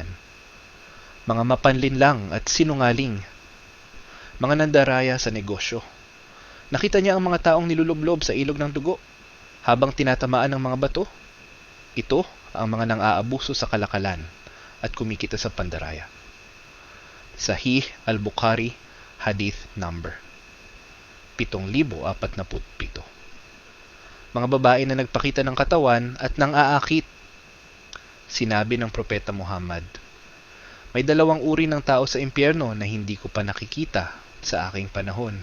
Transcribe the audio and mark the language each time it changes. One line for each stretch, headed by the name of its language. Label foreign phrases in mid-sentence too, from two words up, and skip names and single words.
Filipino: Mga mapanlinlang at sinungaling, mga nandaraya sa negosyo. Nakita niya ang mga taong nilulublob sa ilog ng dugo habang tinatamaan ng mga bato. Ito ang mga nang-aabuso sa kalakalan at kumikita sa pandaraya. Sahih al-Bukhari, Hadith number 7,047. Mga babae na nagpakita ng katawan at nang aakit. Sinabi ng Propeta Muhammad, May dalawang uri ng tao sa impyerno na hindi ko pa nakikita sa aking panahon.